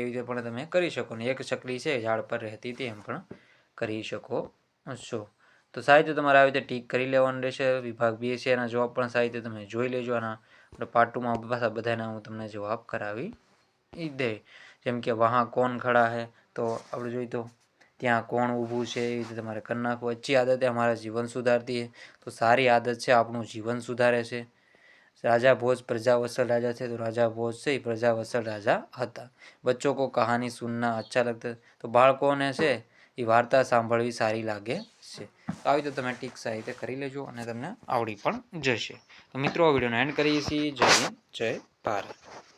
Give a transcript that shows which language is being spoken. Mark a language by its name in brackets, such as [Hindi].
[Gujarati] એવી રીતે પણ તમે કરી શકો. ને એક ચકલી છે ઝાડ પર રહેતી હતી એમ પણ કરી શકો છો. તો સાહિત્ય તમારે આવી રીતે ટીક કરી લેવાનું રહેશે. વિભાગ 2 છે એના જવાબ પણ સાહિત્ય તમે જોઈ લેજો. આના આપણે પાર્ટ 2 માં પાછા બધાના હું તમને જવાબ કરાવી દે. જેમ કે [Hindi] વહાં કોણ ખડા હે [Gujarati] તો આપણે જોઈએ તો ત્યાં કોણ ઊભું છે. એવી રીતે તમારે કરી નાખવું. [Hindi] अच्छी आदत है हमारा जीवन सुधारती है. [Gujarati] તો સારી આદત છે આપણું જીવન સુધારે છે. [Hindi] राजा भोज प्रजावत्सल राजा थे तो राजा भोज से प्रजावत्सल राजा હતા. बच्चों को कहानी सुनना अच्छा लगता तो [Gujarati] બાળકોને છે એ વાર્તા સાંભળવી સારી લાગે છે. તો આવી તો તમે ટીક સાહિત્ય કરી લેજો અને તમને આવડી પણ જશે. તો મિત્રો આ વિડીયોનો એન્ડ કરીએ છીએ. જય હિન્દ, જય ભારત.